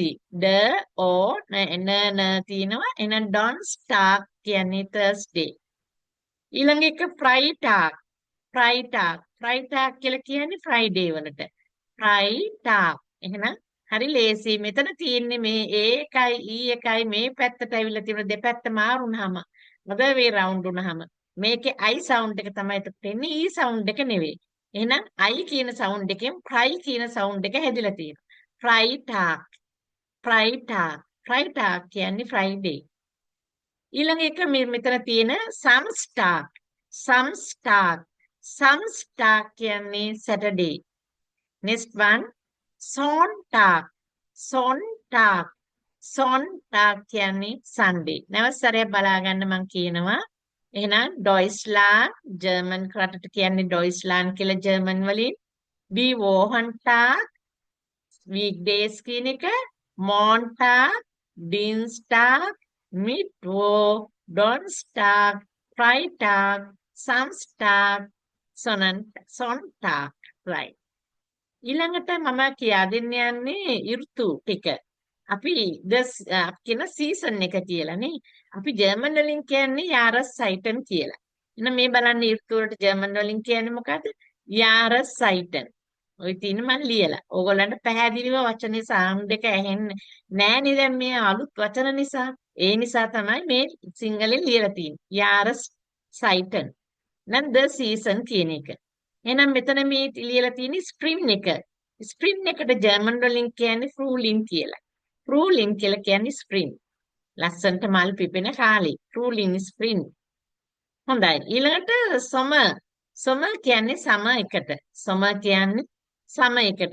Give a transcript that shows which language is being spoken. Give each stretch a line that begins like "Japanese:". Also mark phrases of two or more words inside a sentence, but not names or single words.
Sinhala: ඩ ඕ න තියෙනවා. එහෙනම් ඩොන්ස්ටාක් කියන්නේ තර්ස්ඩේ. ඊළඟ එක ෆ්‍රයිටාක් කියලා කියන්නේ ෆ්‍රයිඩේ වලට. ෆ්‍රයිටාක්. එහෙනම් හරි ලේසි. මෙතන තියෙන්නේ මේ A එකයි E එකයි මේ පැත්තට ඇවිල්ලා තියෙන දෙපැත්ත මාරුනහම
English: other way round
Sinhala: වුනහම මේකේ
English: I sound
Sinhala: එක තමයි එතකොට එන්නේ
English: E sound
Sinhala: එක නෙවෙයි. එහෙනම් I කියන sound එකෙන් fry කියන sound එක හැදිලා තියෙනවා. ෆ්‍රයිටාක් කියන්නේ Friday. ඊළඟ එක මෙතන තියෙන සම්ස්ටාක් Samstag කියන්නේ Saturday.
English: Next one.
German: Sonntag.
Sinhala: Sonntag. Sonntag කියන්නේ Sunday. නැවත සැරයක් බලා ගන්න මම කියනවා. එහෙනම් Deutschland ජර්මන් රටට කියන්නේ Deutschland කියලා ජර්මන් වලින්.
German: Die Wochentag weekdays
Sinhala: කියන එක
German: Montag, Dienstag, Mittwoch, Donnerstag, Freitag, Samstag, Sonntag.
Sinhala: Right. ඊළඟට මම කියා දෙන්න යන්නේ ඍතු ටික. අපි කියන සීසන් එක කියලානේ. අපි ජර්මන් වලින් කියන්නේ Jahreszeit කියලා. එහෙනම් මේ බලන්න ඍතු වලට ජර්මන් වලින් කියන්නේ මොකද්ද? Jahreszeit. ඔය තියෙන මම ලියලා. ඕගොල්ලන්ට පැහැදිලිව වචනේ සාउන්ඩ් එක ඇහෙන්නේ නෑනේ දැන් මේ අලුත් වචන නිසා. ඒ නිසා තමයි මේ සිංහලෙන් ලියලා තියෙන්නේ. Jahreszeit. නම්
English: the season
Sinhala: කියන එක. එහෙනම් මෙතන මේ ලියලා තියෙන්නේ ස්ප්‍රින් එක. ස්ප්‍රින් එකට ජර්මන් වලින් කියන්නේ ෆ්‍රූලින් කියලා. ෆ්‍රූලින් කියලා කියන්නේ ස්ප්‍රින්. ලස්සන්ට මල් පිපෙන කාලේ. ෆ්‍රූලින් ස්ප්‍රින්. හොඳයි. ඊළඟට සමර්. සමර් කියන්නේ සම එකට. සමර් කියන්නේ සම එකට.